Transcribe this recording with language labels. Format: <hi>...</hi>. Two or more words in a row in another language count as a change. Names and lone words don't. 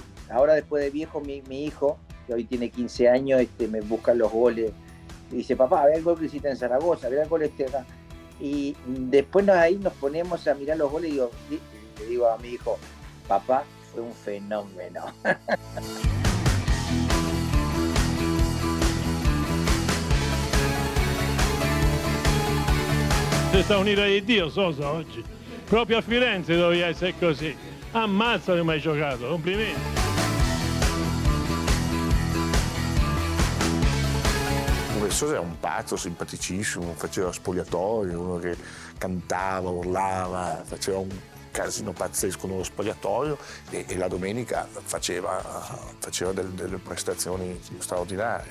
<es>Ahora después de viejo, mi hijo, que hoy tiene 15 años, me busca los goles y dice, papá, ve el gol que hiciste en Zaragoza, ve el gol acá. Y después ahí nos ponemos a mirar los goles y le digo a mi hijo, papá, fue un fenómeno.</es> <it>C'è sta un'ira di Dio, Sosa, oggi. Proprio a Firenze doveva essere così. Ammazza che mi hai giocato, complimenti. Sosa era un pazzo simpaticissimo, faceva spogliatoio, uno che cantava, urlava, faceva un casino pazzesco nello spogliatoio e la domenica faceva delle prestazioni straordinarie.</it>